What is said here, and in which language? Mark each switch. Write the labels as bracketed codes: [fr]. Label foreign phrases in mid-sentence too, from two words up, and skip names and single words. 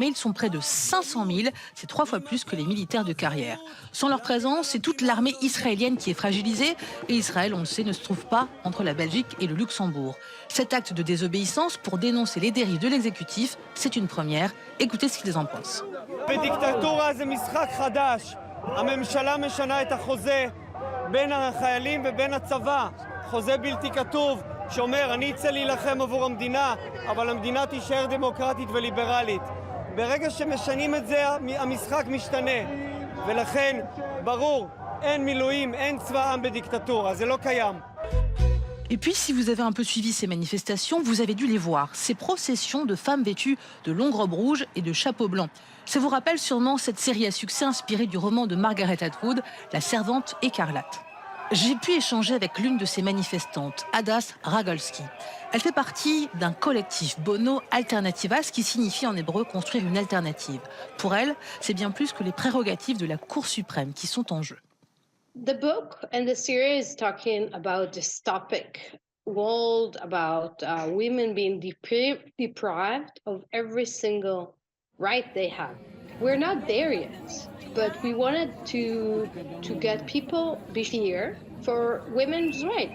[fr] Ils sont près de 500 000. C'est 3 fois plus que les militaires de carrière. Sans leur présence, c'est toute l'armée israélienne qui est fragilisée. Et Israël, on le sait, ne se trouve pas entre la Belgique et le Luxembourg. Cet acte de désobéissance pour dénoncer les dérives de l'exécutif, c'est une première. Écoutez ce qu'ils en pensent. [he] חוזה בלתי כתוב שאומר אני אצא להילחם עבור המדינה אבל המדינה תישאר דמוקרטית וליברלית. ברגע שמשנים את זה המשחק משתנה ולכן ברור אין מילואים אין צבא עם בדיקטטורה זה לא קיים. [fr] Et puis, si vous avez un peu suivi ces manifestations, vous avez dû les voir. Ces processions de femmes vêtues de longues robes rouges et de chapeaux blancs. Ça vous rappelle sûrement cette série à succès inspirée du roman de Margaret Atwood, La Servante écarlate. J'ai pu échanger avec l'une de ces manifestantes, Hadass Ragolski. Elle fait partie d'un collectif Bono Alternativas qui signifie en hébreu construire une alternative. Pour elle, c'est bien plus que les prérogatives de la Cour suprême qui sont en jeu. [en] The book and the series talking about this topic, world about women being deprived of every single right they have. We're not there yet. but we wanted to get people be here for women's rights.